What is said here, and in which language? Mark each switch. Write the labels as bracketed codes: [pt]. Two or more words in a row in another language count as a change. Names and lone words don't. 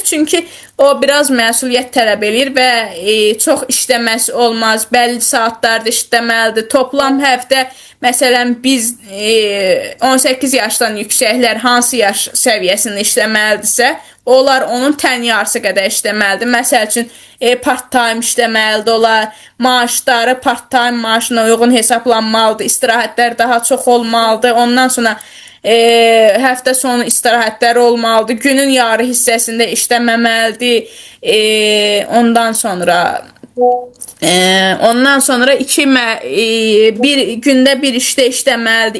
[az] Çünki o biraz məsuliyyət tələb eləyir və çox işləməsi olmaz. Bəlli saatlarda işləməlidir. Toplam həftə məsələn biz 18 yaşdan yüksəklər hansı yaş səviyyəsində işləməlidirsə, onlar onun tən yarısı qədər işləməlidir. Məsəl üçün part-time işləməlidir olar. Maaşları part-time maaşına uyğun hesablanmalıdır. İstirahətlər daha çox olmalıdır. Ondan sonra həftə sonu istirahətləri olmalıdır. Günün yarı hissəsində işləməməlidir. Ondan sonra bir gündə bir işdə işləməlidir.